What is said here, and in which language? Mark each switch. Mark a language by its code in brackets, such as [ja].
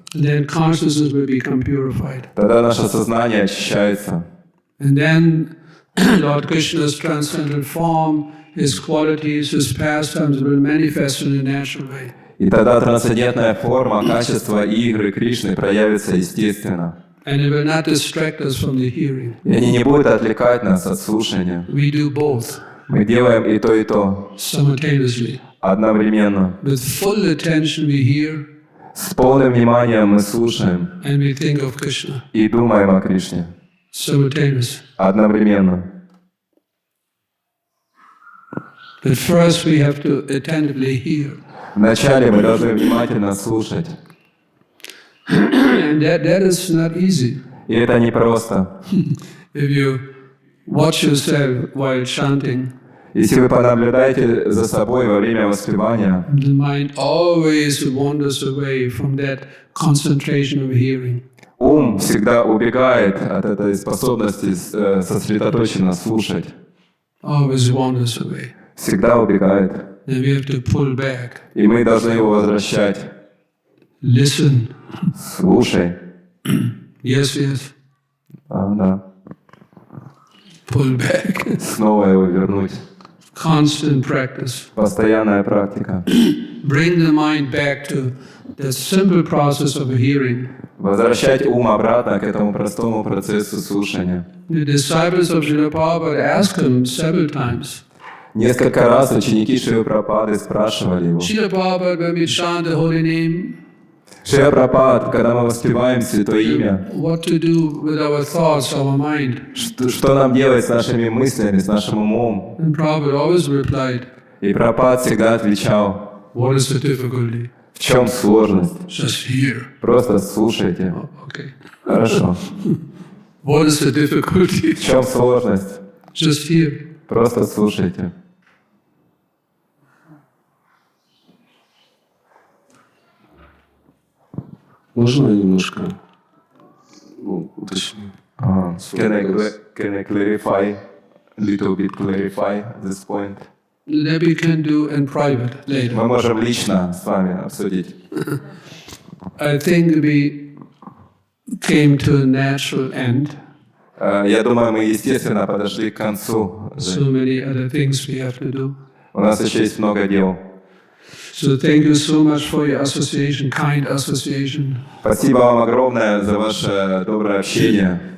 [en] then consciousness will become purified. [ru] тогда наше сознание очищается. [en] And then Lord Krishna's transcendental form, His qualities, His pastimes will manifest in a natural way. [ru] И тогда трансцендентная форма, качество игры Кришны проявится естественно. [en] And it will not distract us from the hearing. [ru] И они не будут отвлекать нас от слушания. [en] We do both [ru] Мы делаем и то, [en] simultaneously. [ru] одновременно. [en] With full attention we hear [ru] С полным вниманием мы слушаем [en] and we think of Krishna [ru] и думаем о Кришне. [en] simultaneously. [ru] Одновременно. [en] But first we have to attentively hear. [ru] Вначале мы должны внимательно слушать. [en] And that is not easy. [ru] И это непросто. [en] If you watch yourself while chanting, [ru] Если вы понаблюдаете за собой во время воспевания, [en] the mind always wanders away from that concentration of hearing. [ru] ум всегда убегает от этой способности сосредоточенно слушать. [en] Always wanders away. [ru] Всегда убегает. [en] Then we have to pull back. [ru] И мы должны его возвращать. [en] Listen. [ru] Слушай. [en] Yes, yes. [ru] Да. [en] Pull back. [ru] Снова его вернуть. [en] Constant practice. [ru] Постоянная практика. [en] Bring the mind back to that simple process of hearing. [ru] Возвращать ум обратно к этому простому процессу слушания. [en] The disciples of Srila Prabhupada asked him several times. [ru] Несколько раз ученики Шрилы Прабхупады спрашивали его. [en] Srila Prabhupada, when we chant the holy name, [ru] Шрила Прабхупад, когда мы воспеваем Святое Имя, [en] what to do with our thoughts, our mind? [ru] что нам делать с нашими мыслями, с нашим умом? [en] And Prabhupada always replied, [ru] И Прабхупад всегда отвечал, [en] what is the difficulty? [ru] в чем сложность? [en] Just hear. [ru] Просто слушайте. [en] Oh, okay. [ru] Хорошо. [en] What is the difficulty? [ru] В чем сложность? [en] Just hear. [ru] Просто слушайте. Можно я немножко уточню? [en] Can I clarify, little bit clarify this point? That we can do in private later. [ru] Мы можем лично с вами обсудить. [en] I think we came to a natural end. [ru] Я думаю, мы, естественно, подошли к концу. [en] So many other things we have to do. [ru] У нас еще есть много дел. [en] So thank you so much for your association, kind association. [ru] Спасибо вам огромное за ваше доброе общение.